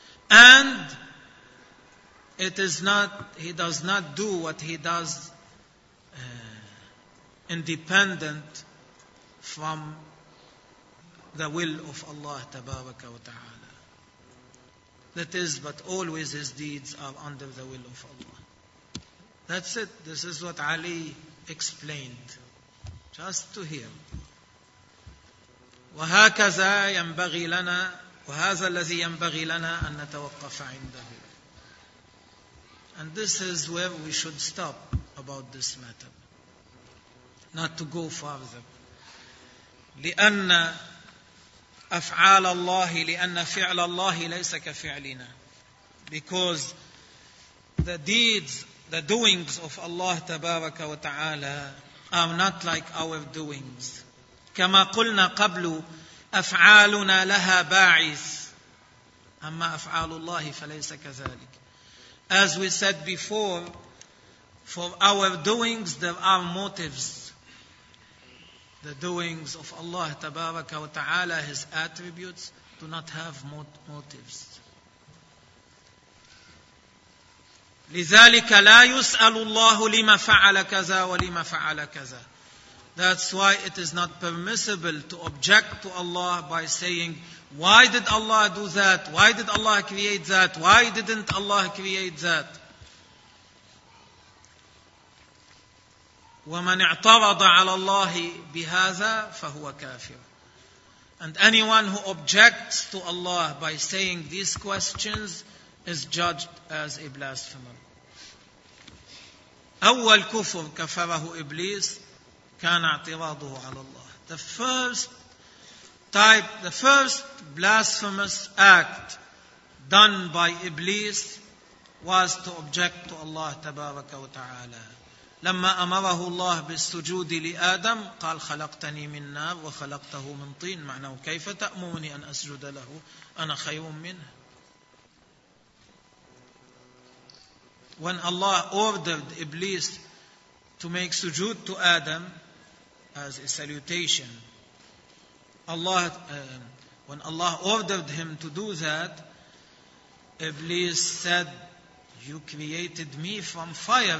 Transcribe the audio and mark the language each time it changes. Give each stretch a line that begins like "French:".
English: And it is not, he does not do what he does independent from the will of Allah
Arabic: تبارك وتعالى.
English: That is, but always his deeds are under the will of Allah. That's it. This is what Ali explained. Just to hear.
Arabic: وهكذا ينبغي لنا وهذا الذي ينبغي لنا أن نتوقف عنده.
English: And this is where we should stop about this matter. Not to go farther.
Arabic: لأن أفعال الله لأن فعل الله ليس كفعلنا.
English: Because the deeds, the doings of Allah
Arabic: تبارك وتعالى
English: are not like our doings.
Arabic: كما قلنا قبل أفعالنا لها باعث, أما أفعال الله فليس كذلك.
English: As we said before, for our doings there are motives. The doings of Allah
Arabic: تبارك وتعالى,
English: His attributes, do not have motives.
Arabic: لذلك لا يسأل الله لما فعل كذا ولما فعل كذا.
English: That's why it is not permissible to object to Allah by saying, why did Allah do that? Why did Allah create that? Why didn't Allah create that?
Arabic: ومن اعترض على الله بهذا فهو كافر.
English: And anyone who objects to Allah by saying these questions is judged as a blasphemer.
Arabic: أول كفر كفره إبليس كان اعتراضه على الله.
English: The first type, the first blasphemous act done by Iblis was to object to Allah
Arabic: تبارك وتعالى. لما أمره الله بالسجود لآدم قال خلقتني من نار وخلقته من طين، معناه كيف تأمرني أن أسجد له أنا خير منه.
English: When Allah ordered Iblis to make sujood to Adam as a salutation, when Allah ordered him to do that, Iblis said, you created me from fire.